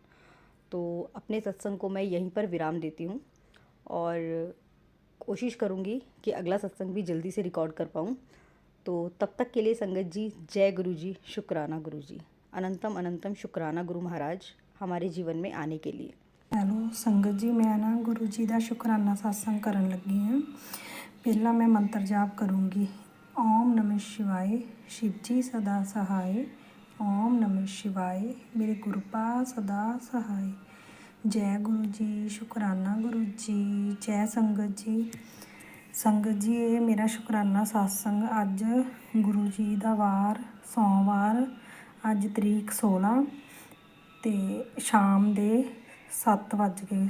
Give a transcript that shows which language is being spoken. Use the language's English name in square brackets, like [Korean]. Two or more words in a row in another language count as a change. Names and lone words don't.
[Hindi] तो अपने सत्संग को मैं यहीं पर विराम देती हूँ और कोशिश करूँगी कि अगला सत्संग भी जल्दी से रिकॉर्ड कर पाऊँ। तो तब तक के लिए संगत जी, जय गुरुजी, शुक्राना गुरुजी, अनंतम अनंतम शुक्राना गुरु महाराज हमारे जीवन में आने के लिए। [Punjabi] ਹੈਲੋ ਸੰਗਤ ਜੀ, ਮੈਂ ਨਾ ਗੁਰੂ ਜੀ ਦਾ ਸ਼ੁਕਰਾਨਾ satsang ਕਰਨ ਲੱਗੀ ਹਾਂ। ਪਹਿਲਾਂ ਮੈਂ ਮੰਤਰ ਜਾਪ ਕਰੂੰਗੀ। [Hindi] ओम नमः शिवाय, शिव जी सदा सहाय। ओम नमः शिवाय, मेरे गुरपा सदा सहाय। [Punjabi] ਜੈ ਗੁਰੂ ਜੀ, ਸ਼ੁਕਰਾਨਾ ਗੁਰੂ ਜੀ। ਜੈ ਸੰਗਤ ਜੀ। ਸੰਗਤ ਜੀ, ਇਹ ਮੇਰਾ ਸ਼ੁਕਰਾਨਾ satsang ਅੱਜ ਗੁਰੂ ਜੀ ਦਾ ਵਾਰ ਸੋਮਵਾਰ, ਅੱਜ ਤਰੀਕ 16 ਤੇ ਸ਼ਾਮ ਦੇ 7 ਵੱਜ ਗਏ।